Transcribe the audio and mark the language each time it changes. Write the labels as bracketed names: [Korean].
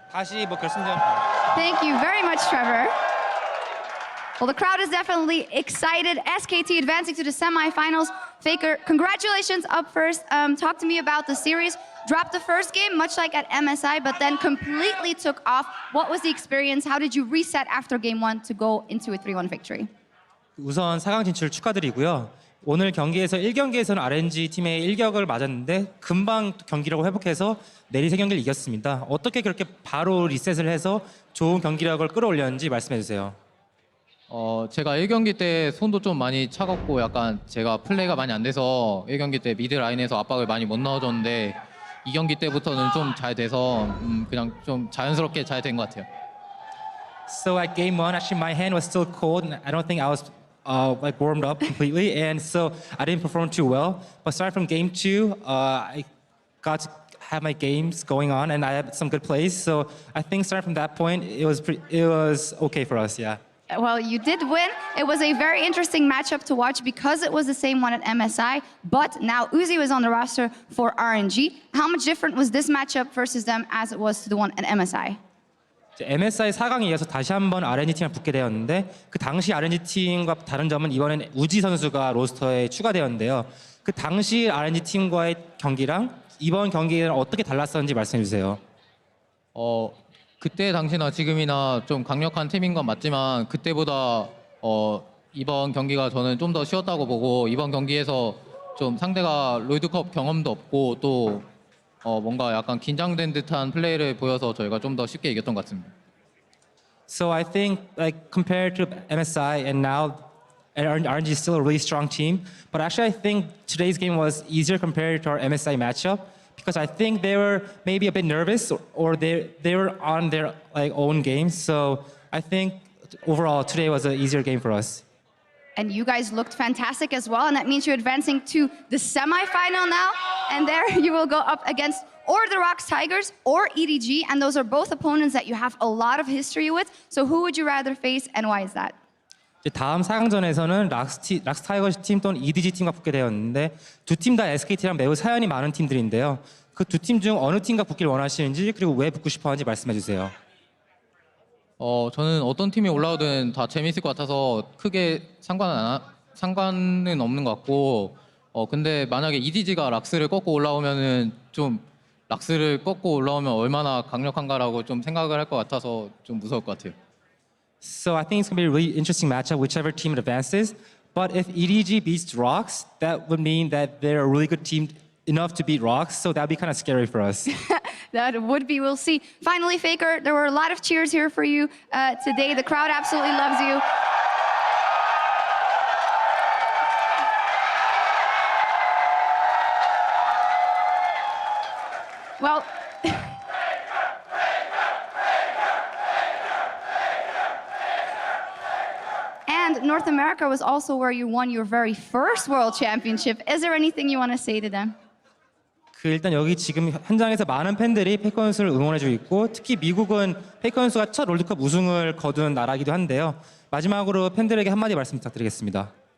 [English] Thank you very much, Trevor. Well, the crowd is definitely excited. SKT advancing to the semifinals. Faker, congratulations up first. Talk to me about the series. Dropped the first game, much like at MSI, but then completely took off. What was the experience? How did you reset after game 1 to go into a 3-1 victory? [Korean] 우선 4강 진출 축하드리고요. 오늘 경기에서 1경기에서는 RNG 팀의 일격을 맞았는데 금방 경기력을 회복해서 내리 3경기를 이겼습니다. 어떻게 그렇게 바로 리셋을 해서 좋은 경기력을 끌어올렸는지 말씀해 주세요. 제가 1경기 때 손도 좀 많이 차갑고 약간 제가 플레이가 많이 안 돼서 1경기 때 미드 라인에서 압박을 많이 못 넣어줬는데 2경기 때부터는 좀 잘 돼서 그냥 좀 자연스럽게 잘 된 것 같아요. [English] So at game 1, actually my hand was still cold and I don't think I was like warmed up completely, and so I didn't perform too well. But starting from game 2, I got to have my games going on and I had some good plays. So I think starting from that point, it was okay for us, yeah. Well, you did win. It was a very interesting matchup to watch because it was the same one at MSI, but now Uzi was on the roster for RNG. How much different was this matchup versus them as it was to the one at MSI? [Korean] MSI 4강에 이어서 다시 한번 RNG 팀을 붙게 되었는데 그 당시 RNG 팀과 다른 점은 이번엔 우지 선수가 로스터에 추가되었는데요. 그 당시 RNG 팀과의 경기랑 이번 경기는 어떻게 달랐었는지 말씀해 주세요. 그때 당시나 지금이나 좀 강력한 팀인 건 맞지만 그때보다 이번 경기가 저는 좀 더 쉬웠다고 보고 이번 경기에서 좀 상대가 롤드컵 경험도 없고 또 뭔가 약간 긴장된 듯한 플레이를 보여서 저희가 좀 더 쉽게 이겼던 것 같습니다. [English] So I think like compared to MSI and now RNG is still a really strong team, but actually I think today's game was easier compared to our MSI matchup because I think they were maybe a bit nervous or they were on their like own game. So I think overall today was an easier game for us. And you guys looked fantastic as well, and that means you're advancing to the semifinal now. And there you will go up against or the Rocks Tigers or EDG, and those are both opponents that you have a lot of history with. So who would you rather face, and why is that? [Korean] 이제 다음 4강전에서는 락스 타이거즈 팀 또는 EDG 팀과 붙게 되었는데 두 팀 다 SKT랑 매우 사연이 많은 팀들인데요. 그 두 팀 중 어느 팀과 붙길 원하시는지 그리고 왜 붙고 싶어하는지 말씀해 주세요. 저는 어떤 팀이 올라오든 다 재밌을 것 같아서 크게 상관은 없는 것 같고 근데 만약에 EDG가 락스를 꺾고 올라오면은 좀 락스를 꺾고 올라오면 얼마나 강력한가라고 좀 생각을 할 것 같아서 좀 무서울 것 같아요. [English] So I think it's going to be a really interesting matchup, whichever team advances. But if EDG beats Rocks, that would mean that they're a really good team enough to beat Rocks. So that would be kind of scary for us. That would be, we'll see. Finally, Faker, there were a lot of cheers here for you today. The crowd absolutely loves you. Well, North America was also where you won your very first World Championship. Is there anything you want to say to them? [Korean] 일단 여기 지금 현장에서 많은 팬들이 페이커 선수를 응원해주고 있고 특히 미국은 페이커 선수가 첫 롤드컵 우승을 거둔 나라이기도 한데요. 마지막으로 팬들에게 한마디 말씀 부탁드리겠습니다.